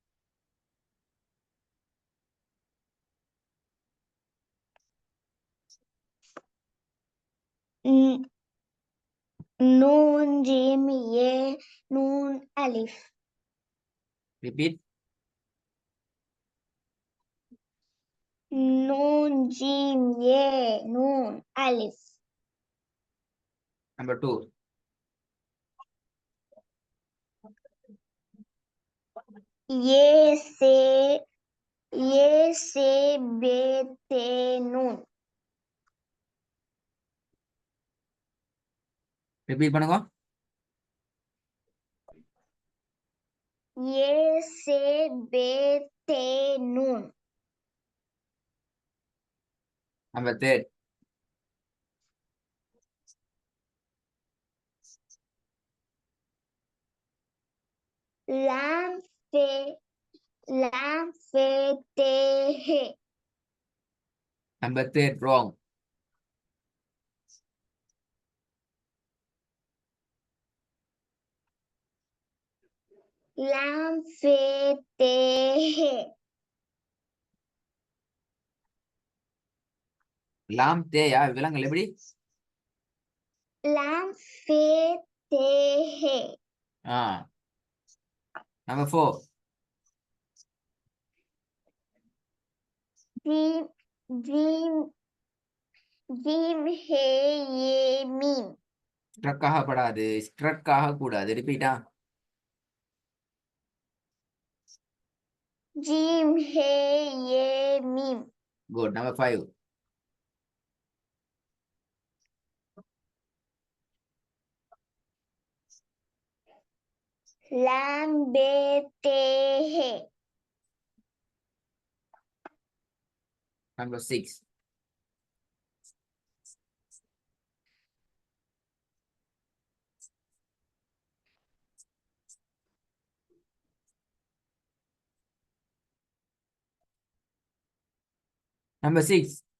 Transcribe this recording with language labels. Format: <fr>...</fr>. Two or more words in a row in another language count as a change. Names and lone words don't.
<ur>نون جیم ے نون الف.</ur> <en>ரிப்பீட்.</en> <ur>نون جیم ے نون الف.</ur> <en>number 2.</en> <ur>ی سے بے تے نون.</ur> <ta>ரிப்பீட் பண்ணுங்க.</ta> <ur>ی سے بے تے نون.</ur> <en>number 3.</en> <ur>لام فے تے ہے.</ur> <en>number 3 wrong.</en> <ur>لام فے تے ہے.</ur> <ta>லாம் தேயா விலங்கல் எப்படி?</ta> <ur>لام فے تے ہے.</ur> <en>number 4.</en> <ur>جیم جیم جیم ہے یہ میم.</ur> <ta>ஸ்ட்ரக் ஆகப்படாது, ஸ்ட்ரக் ஆகக்கூடாது. ரிப்பீட்டா?</ta> <ur>جیم ہے یہ میم.</ur> <en>Good. Number 5.</en> <ur>لام بے تے ہے.</ur> <en>number 6. number 6.</en>